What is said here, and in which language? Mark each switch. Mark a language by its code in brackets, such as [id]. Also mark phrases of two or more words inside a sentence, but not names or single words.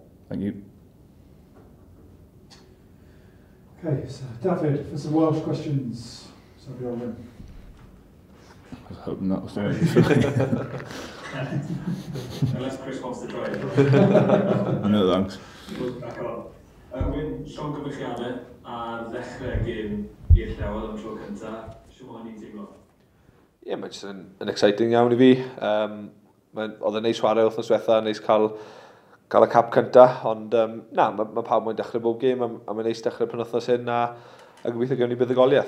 [en] Thank you. Okay, so David, for some Welsh questions. So go on. I was hoping that was something. Unless Chris wants to try it. No, thanks. [cy] Wyn, Sean gyfeilliadau ar ddechrau gêm i'r llewod am tro cyntaf. Sut mae hynny'n teimlo? Ie, mae'n just yn exciting iawn i fi. Oedd yn neis chwarae wythnos diwetha, neis cael y cap cyntaf, ond mae pawb mae'n dechrau bob gêm, a mae'n neis dechrau penwythnos hyn, a gobeithio gewn ni buddugoliaeth.